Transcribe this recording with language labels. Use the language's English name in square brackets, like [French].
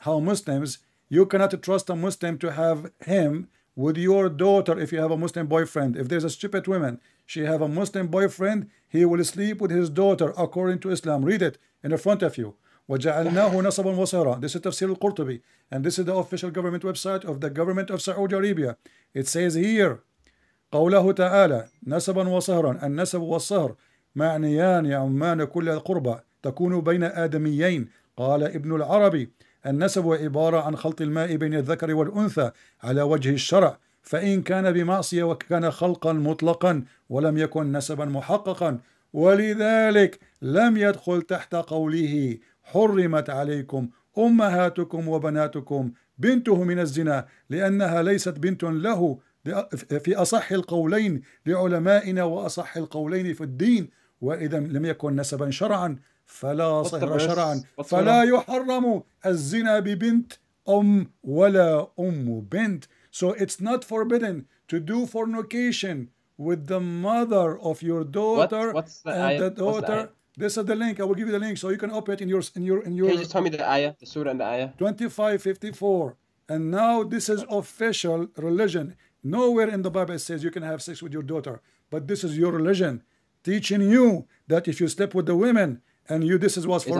[English] how Muslims, you cannot trust a Muslim to have him with your daughter if you have a Muslim boyfriend. If there's a stupid woman, she have a Muslim boyfriend, he will sleep with his daughter according to Islam. Read it in the front of you. [Arabic] وَجَعَلْنَاهُ نَصَبًا وَصِهْرًا. [English] This is Tafsir al-Qurtubi, and this is the official government website of the government of Saudi Arabia. It says here, قوله تعالى نسبا وصهرا. [Arabic] النسب والصهر معنيان يعمان كل القربى تكون بين آدميين. قال ابن العربي النسب عبارة عن خلط الماء بين الذكر والأنثى على وجه الشرع، فإن كان بمعصية وكان خلقا مطلقا ولم يكن نسبا محققا، ولذلك لم يدخل تحت قوله حرمت عليكم أمهاتكم وبناتكم بنته من الزنا، لأنها ليست بنت له في أصح القولين لعلمائنا وأصح القولين في الدين، وإذا لم يكن نسبا شرعا فلا صهر شرعا، فلا يحرم الزنا ببنت ولا بنت. [English] So it's not forbidden to do fornication with the mother of your daughter and the daughter. This is the link. I will give you the link so you can open it in your. Can you just tell me the ayah, the surah and the ayah? 25:54. And now this is official religion. Nowhere in the Bible it says you can have sex with your daughter, but this is your religion teaching you that if you sleep with the women and you, this is what's for